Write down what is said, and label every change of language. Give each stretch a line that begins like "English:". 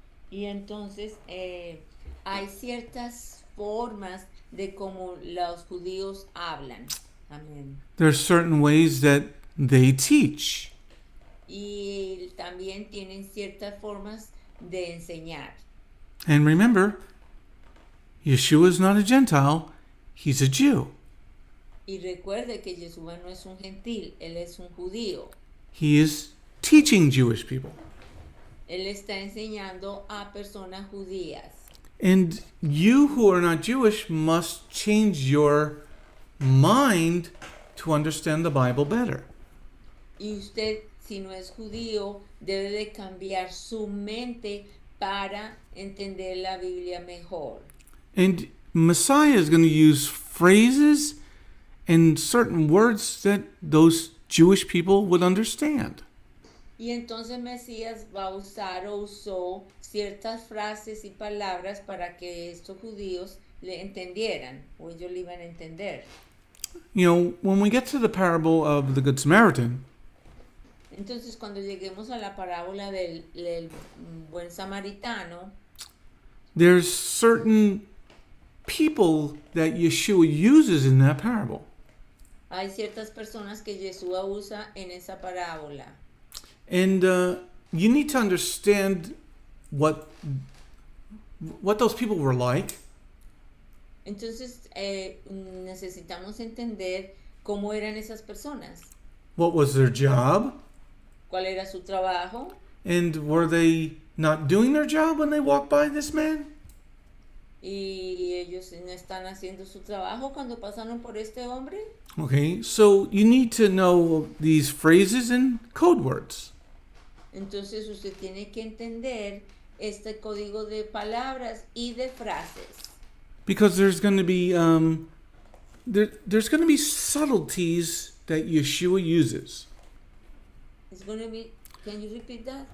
Spanish: Y entonces hay ciertas formas de cómo los judíos hablan. Amén.
English: There are certain ways that they teach.
Spanish: Y también tienen ciertas formas de enseñar.
English: And remember, Yeshua is not a Gentile, he's a Jew.
Spanish: Y recuerde que Yeshua no es un gentil, él es un judío.
English: He is teaching Jewish people.
Spanish: Él está enseñando a personas judías.
English: And you who are not Jewish must change your mind to understand the Bible better.
Spanish: Y usted, si no es judío, debe de cambiar su mente para entender la Biblia mejor.
English: And Messiah is going to use phrases and certain words that those Jewish people would understand.
Spanish: Y entonces Mesías va a usar o usó ciertas frases y palabras para que estos judíos le entendieran, o ellos le iban a entender.
English: You know, when we get to the parable of the Good Samaritan,
Spanish: entonces cuando lleguemos a la parábola del buen samaritano,
English: there's certain people that Yeshua uses in that parable.
Spanish: hay ciertas personas que Yeshua usa en esa parábola.
English: And you need to understand what those people were like.
Spanish: Entonces necesitamos entender cómo eran esas personas.
English: What was their job?
Spanish: ¿Cuál era su trabajo?
English: And were they not doing their job when they walked by this man?
Spanish: ¿Y ellos no están haciendo su trabajo cuando pasaron por este hombre?
English: Okay, so you need to know these phrases and code words.
Spanish: Entonces usted tiene que entender este código de palabras y de frases.
English: Because there's going to be there's going to be subtleties that Yeshua uses. It's going to be, can you repeat that?